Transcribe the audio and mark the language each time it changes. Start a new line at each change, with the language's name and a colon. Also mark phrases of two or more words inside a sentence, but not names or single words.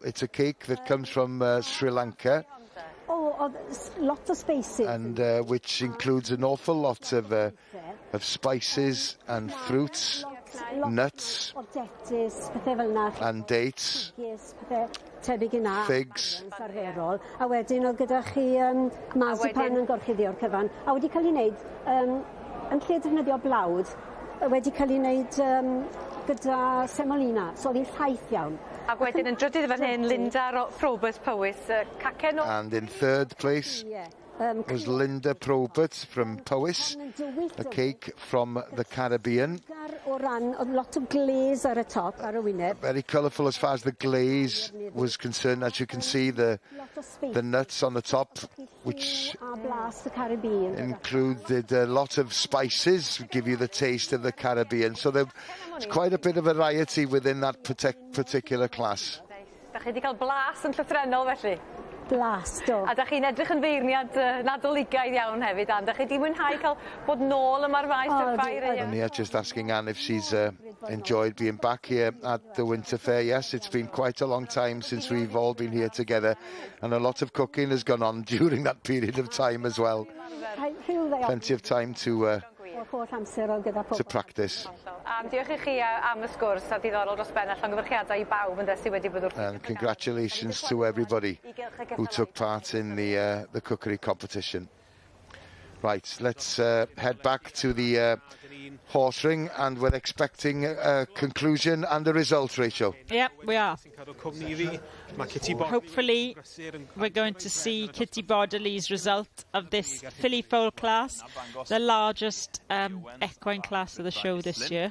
English: It's a cake that comes from Sri Lanka. Lots of spices. And which includes an awful lot of spices and fruits, nuts, and dates, figs.
Welsh: A wedyn oedd gyda chi marzipan yn gorchuddio o'r cyfan. A wedi cael ei wneud, yn lle defnyddio blawd, wedi cael ei wneud gyda semolina, so oedd hi'n llaith iawn. A wedyn yn drydydd fan hyn, Linda Frobert Powys, cacen o...
English: And in third place was Linda Probert from Powys, a cake from the Caribbean. Lot of glaze
Welsh: ar y top, ar y wyneb.
English: Very colourful as far as the glaze was concerned. As you can see, the nuts on the top, which included a lot of spices, give you the taste of the Caribbean. So there's quite a bit of variety within that particular class.
Welsh: Da chi wedi cael blas yn llythrennol felly? blast o. A da chi'n edrych yn feirniad nadoligaidd iawn hefyd, Anne. Da chi di mwynhau cael bod nôl yma'r maes Winter Ffair?
English: And yeah, just asking Anne if she's enjoyed being back here at the Winter Fair. Yes, it's been quite a long time since we've all been here together, and a lot of cooking has gone on during that period of time as well. Plenty of time to practice.
Welsh: Diolch I chi am y sgwrs a diddorol dros ben a llongyfarchiadau I bawb yn sydd wedi bod wrth.
English: And congratulations to everybody who took part in the cookery competition. Right, let's head back to the horse ring, and we're expecting a conclusion and a result, Rachel. Yep, we are. Hopefully, we're going to see Kitty Bodley's result of this filly foal class, the largest equine class of the show this year.